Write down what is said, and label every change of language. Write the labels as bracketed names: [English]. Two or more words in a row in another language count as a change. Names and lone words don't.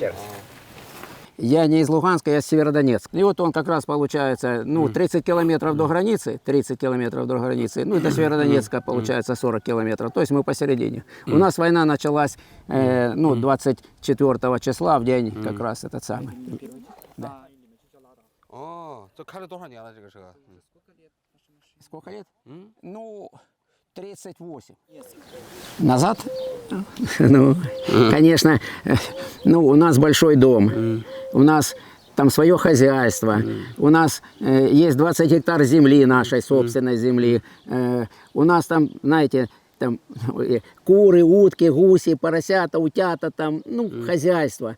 [Russian] Я не из Луганска, я из Северодонецка. И вот он как раз получается, 30 километров до границы, ну и до Северодонецка получается 40 километров, то есть мы посередине. У нас война началась 24 числа, в день как раз этот самый. Да. О, [Chinese] 这开了多少年了这个车？ [Russian] Сколько лет? Ну, 38. Назад? Ну, конечно, у нас большой дом, у нас там свое хозяйство, у нас есть 20 гектар земли, нашей собственной земли, у нас там, знаете, там куры, утки, гуси, поросята, утята, там, хозяйство.